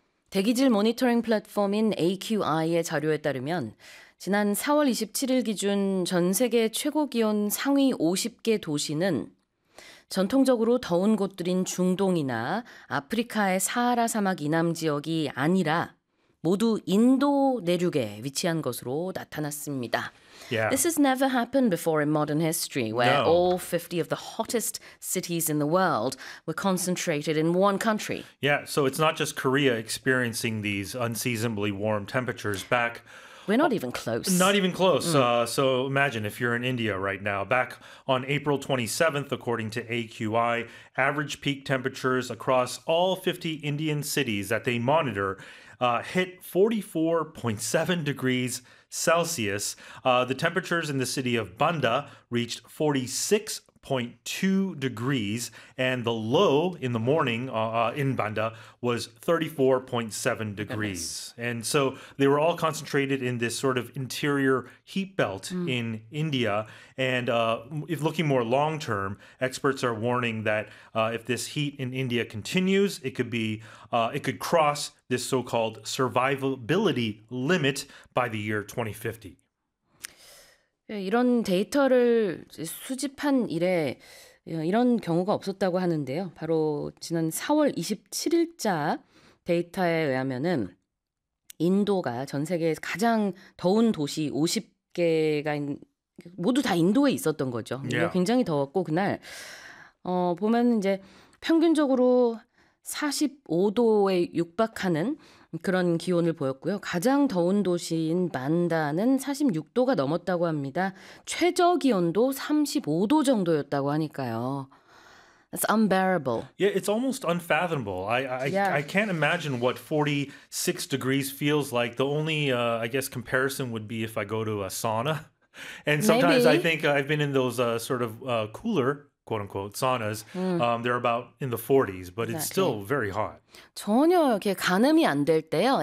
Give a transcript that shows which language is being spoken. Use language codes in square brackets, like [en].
[ko] 대기질 모니터링 플랫폼인 AQI의 자료에 따르면 지난 4월 27일 기준 전 세계 최고 기온 상위 50개 도시는 전통적으로 더운 곳들인 중동이나 아프리카의 사하라 사막 이남 지역이 아니라 모두 인도 내륙에 위치한 것으로 나타났습니다. [en] Yeah. This has never happened before in modern history, where no. all 50 of the hottest cities in the world were concentrated in one country. Yeah, so it's not just Korea experiencing these unseasonably warm temperatures back. We're not even close. Not even close. Mm. So imagine if you're in India right now. Back on April 27th, according to AQI, average peak temperatures across all 50 Indian cities that they monitor hit 44.7 degrees Celsius. The temperatures in the city of Banda reached 46.2 degrees, and the low in the morning in Banda was 34.7 degrees. Goodness. And so they were all concentrated in this sort of interior heat belt in India. And if looking more long-term, experts are warning that if this heat in India continues, it could be, it could cross this so-called survivability limit by the year 2050. [ko] 이런 데이터를 수집한 이래 이런 경우가 없었다고 하는데요. 바로 지난 4월 27일자 데이터에 의하면은 인도가 전 세계에서 가장 더운 도시 50개가 모두 다 인도에 있었던 거죠. [en] Yeah. [ko] 굉장히 더웠고 그날 보면 이제 평균적으로 45도에 육박하는 그런 기온을 보였고요. 가장 더운 도시인 만다는 46도가 넘었다고 합니다. 최저 기온도 35도 정도였다고 하니까요. [en] It's unbearable. Yeah, it's almost unfathomable. I can't imagine what 46 degrees feels like. The only, I guess, comparison would be if I go to a sauna. And sometimes Maybe. I think I've been in those sort of cooler quote-unquote, saunas, they're about in the 40s, but exactly. it's still very hot. [ko] 전혀 이렇게 가늠이 안 될 때요.